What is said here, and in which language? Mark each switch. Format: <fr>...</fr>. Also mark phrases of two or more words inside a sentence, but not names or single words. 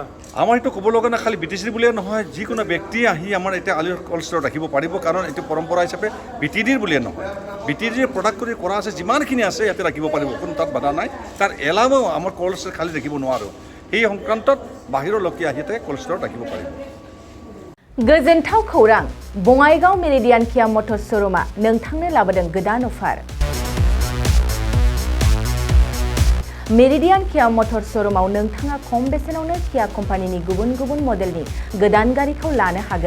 <as>আমাৰ এইটো ক'ব লগা নাই, খালি বিটিচি বুলিয়ে নহয়, যিকোনো ব্যক্তি আহি আমাৰ এতিয়া আলু</as> <en>cold store</en> <as>ৰাখিব পাৰিব, কাৰণ এইটো পৰম্পৰা হিচাপে বিটিডিৰ বুলিয়ে নহয়, বিটিডিৰ প্ৰডাক্ট কৰি কৰা আছে, যিমানখিনি আছে ইয়াতে ৰাখিব পাৰিব, কোনো তাত বাধা নাই। তাৰ এলাৱাও আমাৰ</as> <en>cold store</en> <as>খালি ৰাখিব নোৱাৰোঁ, সেই সংক্ৰান্তত বাহিৰৰ লোকে আহি কল ষ্ট'ৰত ৰাখিব পাৰিব।</as> <brx>गोजोनथाव खौरां, बङाइगाव मेरिडियान किया मटर्स श'रुमआ नोंथांनो लाबोदों गोदान अफार। मेरिडियान किया मटर्स श'रुमआव नोंथाङा खम बेसेनावनो किया कम्पानिनि गुबुन गुबुन मडेलनि गोदान गारिखौ लानो हागोन।</brx>